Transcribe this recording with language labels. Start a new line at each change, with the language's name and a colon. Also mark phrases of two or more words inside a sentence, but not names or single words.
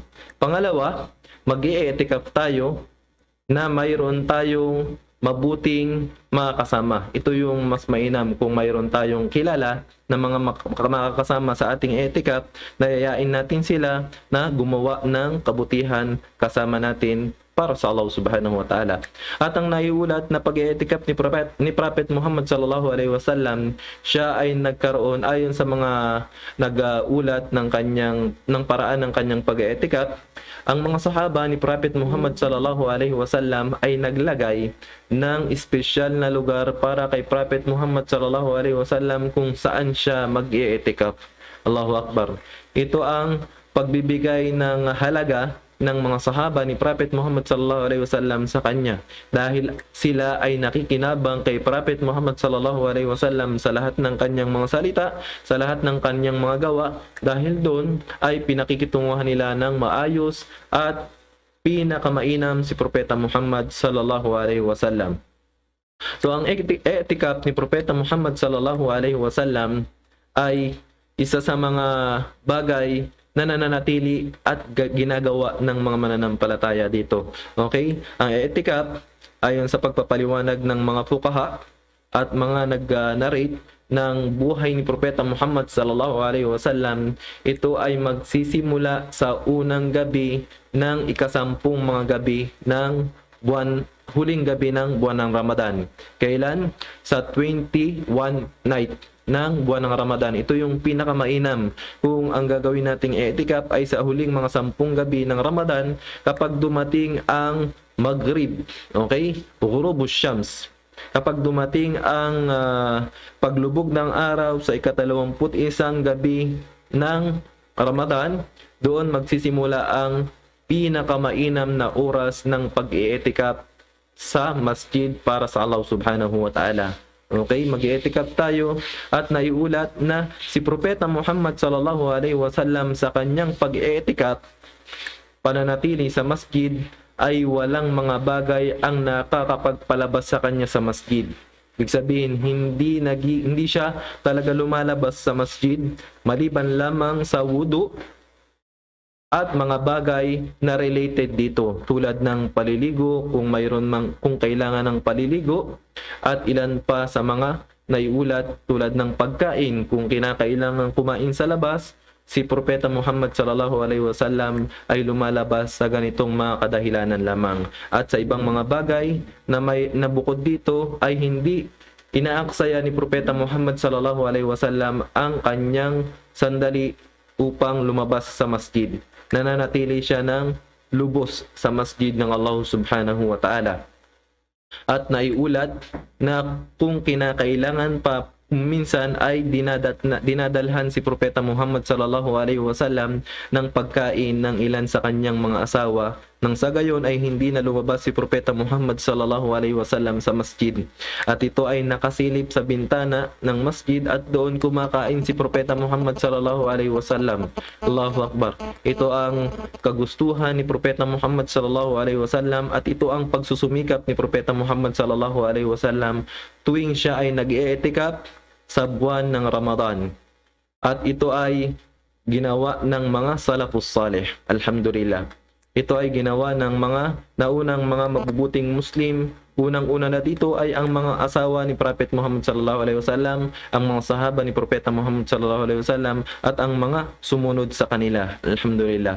Filipino: Pangalawa, mag-i'tikaf tayo na mayroon tayong mabuting mga kasama. Ito yung mas mainam kung mayroon tayong kilala na mga makakasama sa ating i'tikaf, nayayain natin sila na gumawa ng kabutihan kasama natin para sa Allah
Arabic: سبحانه وتعالى.
Filipino: At ang naiulat na pag-i'tikaf ni Prophet Muhammad
Arabic: صلى الله عليه وسلم,
Filipino: siya ay nagkaroon ayon sa mga nag-ulat ng paraan ng kanyang pag-i'tikaf. Ang mga sahaba ni Prophet Muhammad
Arabic: صلى الله عليه وسلم
Filipino: ay naglagay ng espesyal na lugar para kay Prophet Muhammad
Arabic: صلى الله عليه وسلم
Filipino: kung saan siya mag-i'tikaf.
Arabic: الله أكبر.
Filipino: Ito ang pagbibigay ng halaga ng mga sahaba ni Prophet Muhammad
Arabic: صلى الله عليه وسلم
Filipino: sa kanya, dahil sila ay nakikinabang kay Prophet Muhammad
Arabic: صلى الله عليه وسلم
Filipino: sa lahat ng kanyang mga salita, sa lahat ng kanyang mga gawa, dahil doon ay pinakikitunguhan nila ng maayos at pinakamainam si Propeta Muhammad
Arabic: صلى الله عليه وسلم.
Filipino: So ang etikap ni Propeta Muhammad
Arabic: صلى الله عليه وسلم
Filipino: ay isa sa mga bagay na nananatili at ginagawa ng mga mananampalataya dito. Okay? Ang etikap, ayon sa pagpapaliwanag ng mga fuqaha at mga nag-narrate ng buhay ni Propeta Muhammad
Arabic: صلى الله عليه وسلم,
Filipino: ito ay magsisimula sa unang gabi ng ikasampung mga gabi ng huling gabi ng buwan ng Ramadan. Kailan? Sa 21 night ng buwan ng Ramadan. Ito yung pinakamainam kung ang gagawin nating etikap ay sa huling mga 10 gabi ng Ramadan kapag dumating ang Maghrib.
Arabic: Okay? غروب الشمس.
Filipino: Kapag dumating ang paglubog ng araw sa ika-21 gabi ng Ramadan, doon magsisimula ang pinakamainam na oras ng pag-i-etikap sa masjid para sa Allah
Arabic: سبحانه وتعالى.
Filipino: Okay, mag-i-etikap tayo at naiulat na si Propeta Muhammad
Arabic: صلى الله عليه وسلم
Filipino: sa kanyang pag-i-etikap, pananatili sa masjid, ay walang mga bagay ang nakakapagpalabas sa kanya sa masjid. Ibig sabihin, hindi siya talaga lumalabas sa masjid maliban lamang sa wudu at mga bagay na related dito, tulad ng paliligo kung kailangan ng paliligo, at ilan pa sa mga naiulat tulad ng pagkain kung kinakailangan kumain sa labas. Si Propeta Muhammad
Arabic: صلى الله عليه وسلم
Filipino: ay lumalabas sa ganitong mga kadahilanan lamang, at sa ibang mga bagay na bukod dito ay hindi inaaksaya ni Propeta Muhammad
Arabic: صلى الله عليه وسلم
Filipino: ang kanyang sandali upang lumabas sa masjid. Nananatili siya ng lubos sa masjid ng Allah
Arabic: سبحانه وتعالى.
Filipino: At naiulat na kung kinakailangan pa, minsan ay dinadalhan si Propeta Muhammad
Arabic: صلى الله عليه وسلم
Filipino: ng pagkain ng ilan sa kanyang mga asawa, nang sa gayon ay hindi na lumabas si Propeta Muhammad
Arabic: صلى الله عليه وسلم
Filipino: sa masjid. At ito ay nakasilip sa bintana ng masjid at doon kumakain si Propeta Muhammad
Arabic: صلى الله عليه وسلم. الله أكبر.
Filipino: Ito ang kagustuhan ni Propeta Muhammad
Arabic: صلى الله عليه وسلم,
Filipino: at ito ang pagsusumikap ni Propeta Muhammad
Arabic: صلى الله عليه وسلم
Filipino: tuwing siya ay nag-i-etikap sa buwan ng Ramadan. At ito ay ginawa ng mga
Arabic: السلف الصالح.
Filipino: Alhamdulillah. Ito ay ginawa ng mga naunang mga mabubuting Muslim. Unang-una na dito ay ang mga asawa ni Prophet Muhammad
Arabic: صلى الله عليه وسلم,
Filipino: ang mga sahaba ni Propeta Muhammad
Arabic: صلى الله عليه وسلم,
Filipino: at ang mga sumunod sa kanila. Alhamdulillah.